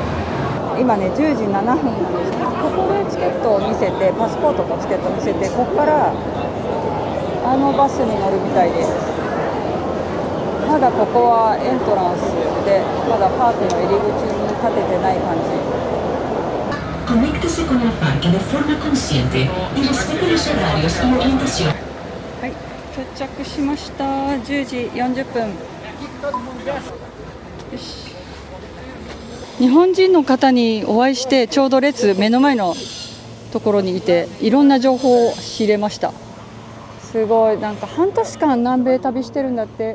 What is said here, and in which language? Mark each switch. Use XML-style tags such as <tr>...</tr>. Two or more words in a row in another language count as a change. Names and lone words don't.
<ja>今ね10時7分なんです。ここでチケットを見せて、パスポートとチケットを見せて、ここからバスに乗るみたいです。まだここはエントランスで、まだパークの入り口に立ててない感じ。</ja> <es>Conéctese con el parque de forma consciente y respete los horarios y orientación.</es> <ja>はい、到着しました。10時40分。よし。日本人の方にお会いして、ちょうど目の前のところにいて、いろんな情報を仕入れました。すごい、なんか半年間南米旅してるんだって。</ja>